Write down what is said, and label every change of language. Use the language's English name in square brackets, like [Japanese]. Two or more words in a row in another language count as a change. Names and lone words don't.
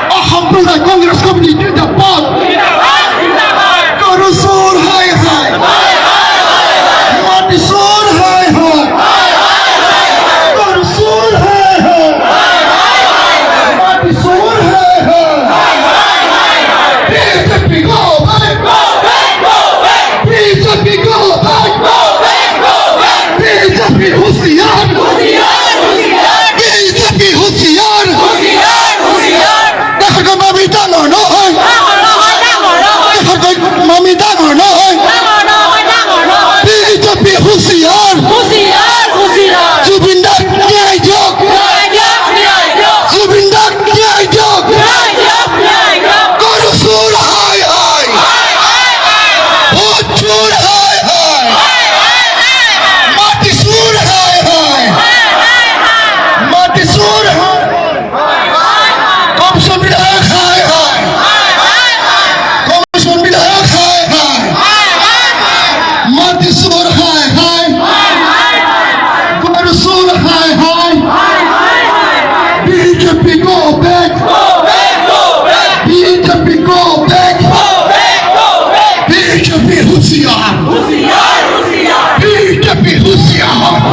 [Assamese] অসম্প্রদায় কংগ্রেস কমিটি জিন্দাবাদ গরু চোর হায় হায় মাটি চোর হায় হায় গরু চোর হায় হায় মাটি চোর হায় হায় বিজেপি [English] go back [Assamese] বিজেপি [English] go back [Assamese] বিজেপি হুঁশিয়ার বিজেপি হুঁশিয়ার দেখা গো মামি ডাঙর নয় দেখা গো মামি ডাঙর নয় বিজেপি হুঁশিয়ার জুবিন দাস ন্যায় যোগ জুবিন দাস ন্যায় যোগ গরু চোর হায় হায় ভোট চোর হায় হায় মাটি চোর হায় হায় মাটি চোর হায় কমিশন বিধায়ক হায় হায় কমিশন বিধায়ক হায় হায় মাটি চোর হায় হায় গরু চোর হায় হায় বিজেপি [English] go back [Assamese] বিজেপি [English] go back [Assamese] বিজেপি হুঁশিয়ার বিজেপি হুঁশিয়ার